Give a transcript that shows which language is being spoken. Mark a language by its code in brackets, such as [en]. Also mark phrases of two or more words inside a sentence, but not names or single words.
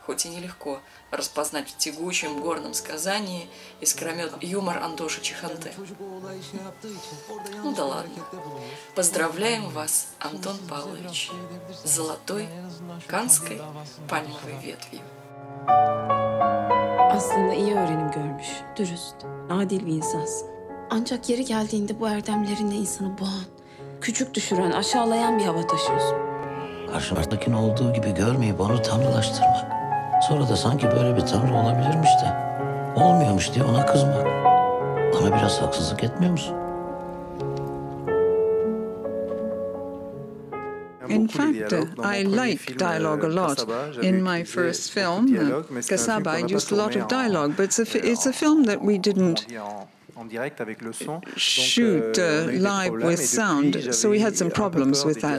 [ru] хоть и нелегко распознать в тягучем горном сказании искрометный юмор Антоши Чеханте. Ну да ладно. Поздравляем вас, Антон Павлович, с золотой Каннской пальмовой ветвью. [tr] Aslında iyi öğrenim görmüş, dürüst, adil bir insansın. Ancak yeri geldiğinde bu erdemlerinle insanı boğan, küçük düşüren, aşağılayan bir hava taşıyorsun. Karşımdakini olduğu gibi görmeyip onu tanrılaştırmak. Sonra da sanki böyle bir tanrı olabilirmiş de olmuyormuş diye ona kızmak. Bana biraz haksızlık etmiyor musun? [en] In fact, I like dialogue a lot. In my first film, Kasaba, I used a lot of dialogue, but it's a film that we didn't shoot live with sound, so we had some problems with that.